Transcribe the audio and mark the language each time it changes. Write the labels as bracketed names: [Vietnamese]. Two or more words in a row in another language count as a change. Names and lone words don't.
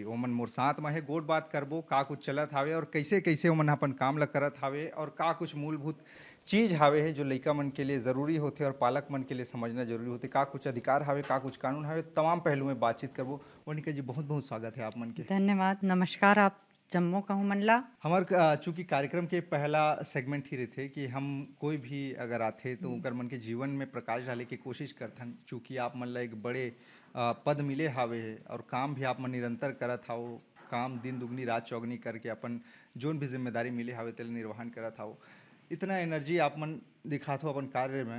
[Chhattisgarhi] ओमन मोर साथ में है गोट बात करबो का कुछ चलत हावे और कैसे कैसे ओमन अपन काम ल करत हावे और का कुछ मूलभूत चीज हावे है जो लइका मन के लिए ज़रूरी होते और पालक मन के लिए समझना जरूरी होते। का कुछ अधिकार हावे का कुछ कानून हावे तमाम पहलू में बातचीत करबो। वर्णिका जी बहुत बहुत स्वागत है आप मन के। धन्यवाद, नमस्कार आप जम्मो कहूँ मन ला। हमार चूंकि कार्यक्रम के पहला सेगमेंट ही रहते कि हम कोई भी अगर आते तो हुँ, उनकर मन के जीवन में प्रकाश डाले की कोशिश करथन। चूंकि आप मन ला एक बड़े पद मिले हावे और काम भी आप मन निरंतर करत हाओ। काम दिन दुगनी रात चौगनी करके अपन जोन भी जिम्मेदारी मिले हावे तेल निर्वहन करत हाओ। इतना एनर्जी आप मन दिखात हो अपन कार्य में।